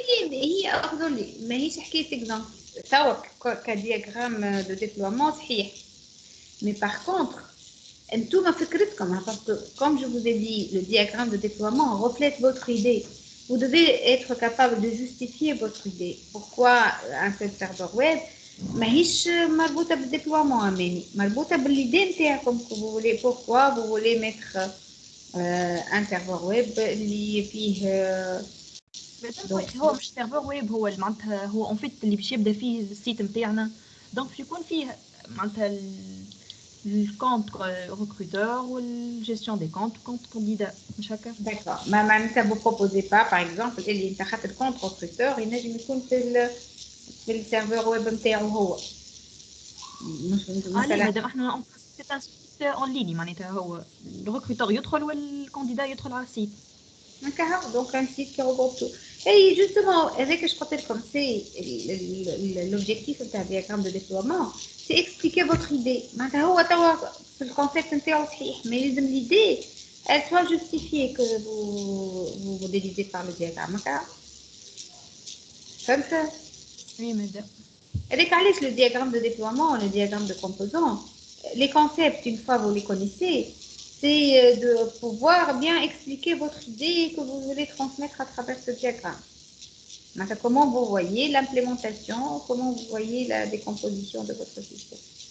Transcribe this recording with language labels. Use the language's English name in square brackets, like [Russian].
[Arabic] هي افضل لي ماهيش حكايه اكزامبل توا كدياغرام دو ديبلويمون صحيح، مي باغ كونتر انتوما فكرتكم باسكو كوم جو [French] vous ai dit le diagramme de déploiement reflète votre idée. Vous devez être capable de justifier votre idée. Pourquoi un seul serveur web [Arabic] ماهيش مربوطه بالديبلويمون اماني، مربوطه بالليدي نتاعكم. [French] vous voulez pourquoi vous voulez mettre [Arabic] ان سيرفر ويب اللي فيه هو مش سيرفر ويب، هو معناتها هو اون فيت اللي باش يبدا فيه السيت نتاعنا، دونك باش يكون فيه معناتها الكونت ريكروتور والجيستيون دي كونت وكونت كانديدا مش هكا. داكور معناتها [French] vous proposez pas [Arabic] باغ اكزومبل اللي انت خاطر الكونت ريكروتور ينجم يكون في السيرفر ويب نتاعو هو مش مثلا مادام احنا اون ليني معناتها هو الريكروتور يدخل والكانديدا يدخل على السيت هكا. دونك ان سيت كي [French] regroupe tout. [Arabic] اي جوستومون هذاك اش قلت لكم سي لوبجيكتيف نتاع الدياغرام دو ديبلويمون سي اكسبليكي فوتر ايدي. معناتها هو توا في الكونسيبت نتاعو صحيح مي لازم ليدي [French] elle soit justifiée que vous déduisez par le diagramme. [Arabic] هكا فهمت؟ وي مادام هذاك علاش [French] le diagramme de déploiement le diagramme de composants les concepts une fois vous les connaissez c'est de pouvoir bien expliquer votre idée que vous voulez transmettre à travers ce diagramme. Maintenant, comment vous voyez l'implémentation, comment vous voyez la décomposition de votre système.